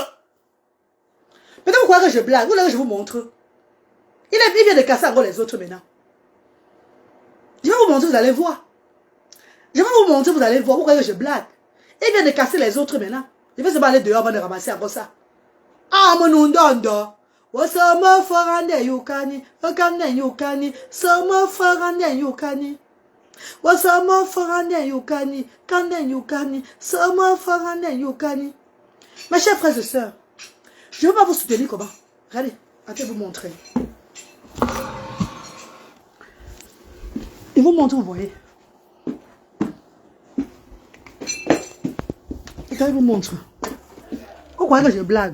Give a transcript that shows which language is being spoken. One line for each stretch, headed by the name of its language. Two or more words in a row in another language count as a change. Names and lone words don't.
French: Peut-être vous croyez que je blague, vous là, je vous montre. Il vient de casser encore les autres maintenant. Je vais vous montrer, vous allez voir. Je vais vous montrer, vous allez voir pourquoi je blague. Il vient de casser les autres maintenant. Je vais se aller dehors avant de ramasser encore ça. Ah, mon ondondo. Wasama farande yukani, akane yukani, sama farande yukani. Wasama farande yukani, kande yukani, sama farande yukani. Mes chers frères et sœurs, je ne vais pas vous soutenir comment. Regardez, je vais vous montrer. Je vous montre, vous voyez. Je vais vous montrer. Vous croyez que je blague?